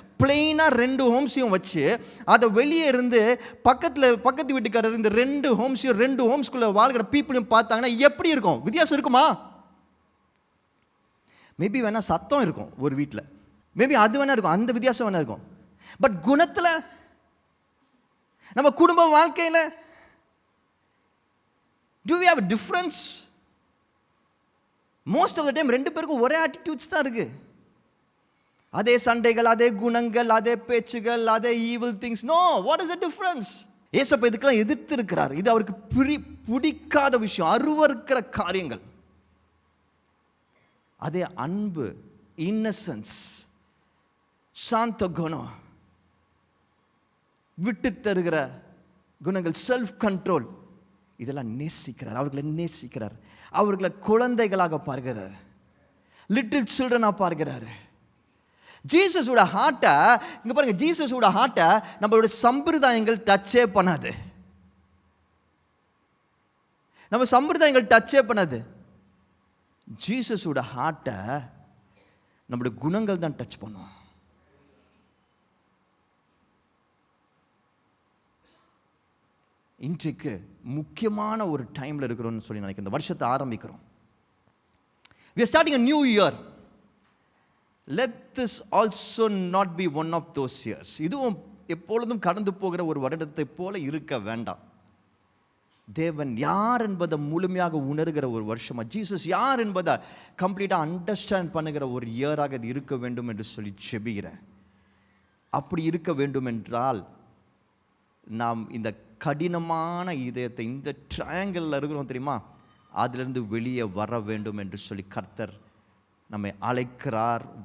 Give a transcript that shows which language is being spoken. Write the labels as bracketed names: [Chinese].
[Tamil] பிளெயினாக 2 ஹோம்ஸையும் வச்சு அதை வெளியே இருந்து பக்கத்து வீட்டுக்காரர் இருந்து 2 ஹோம்ஸையும் 2 ஹோம்ஸ்குள்ளே வாழ்கிற பீப்புளையும் பார்த்தாங்கன்னா எப்படி இருக்கும்? வித்தியாசம் இருக்குமா? மேபி வேணால் சத்தம் இருக்கும் ஒரு வீட்டில், மேபி அது வேணா இருக்கும், அந்த வித்தியாசம் வேணா இருக்கும். பட் குணத்தில், நம்ம குடும்ப வாழ்க்கையில், [English] do we have a difference? most of the time [Tamil] 2 பேருக்கும் ஒரே attitudes தான் இருக்கு. அதே சண்டைகள், அதே குணங்கள், அதே பேச்சுகள், அதே [English] evil things. No, what is the difference? [Tamil] ஏசப்பா இதுக்கெல்லாம் எதிர்த்து இருக்கிறார். இது அவருக்கு பிடிக்காத விஷயம், அருவருக்கிற காரியங்கள். அதே அன்பு, இன்னசென்ஸ், சாந்த குணம், விட்டு தருகிற குணங்கள், செல்ஃப் கண்ட்ரோல், இதெல்லாம் நேசிக்கிறார். அவர்களை நேசிக்கிறார். அவர்களை குழந்தைகளாக பார்க்கிறார், லிட்டில் சில்ட்ரனாக பார்க்கிறாரு. ஜீசஸோட ஹார்ட்டை இங்கே பாருங்க, ஜீசஸோட ஹார்ட்டை நம்மளோட சம்பிரதாயங்கள் டச்சே பண்ணாது. நம்ம சம்பிரதாயங்கள் டச்சே பண்ணாது. ஜீசஸோட ஹார்ட்டை நம்மளோட குணங்கள் தான் டச் பண்ணும். இன்றைக்கு முக்கியமான ஒரு டைமில் இருக்கிறோம்னு சொல்லி நினைக்கிறேன். இந்த வருஷத்தை ஆரம்பிக்கிறோம். [English] we are starting a new year. let this also not be one of those years. [Tamil] இதுவும் எப்பொழுதும் கடந்து போகிற ஒரு வருடத்தை போல இருக்க வேண்டாம். தேவன் யார் என்பதை முழுமையாக உணர்கிற ஒரு வருஷமா, ஜீசஸ் யார் என்பதை கம்ப்ளீட்டாக அண்டர்ஸ்டாண்ட் பண்ணுகிற ஒரு இயராக இது இருக்க வேண்டும் என்று சொல்லி செபிக்கிறேன். அப்படி இருக்க வேண்டும் என்றால் நாம் இந்த கடினமான இதயத்தை, இந்த ட்ரையாங்கிளில் இருக்கிறோம் தெரியுமா, அதிலிருந்து வெளியே வர வேண்டும் என்று சொல்லி கர்த்தர் நம்மை அழைக்கிறார்.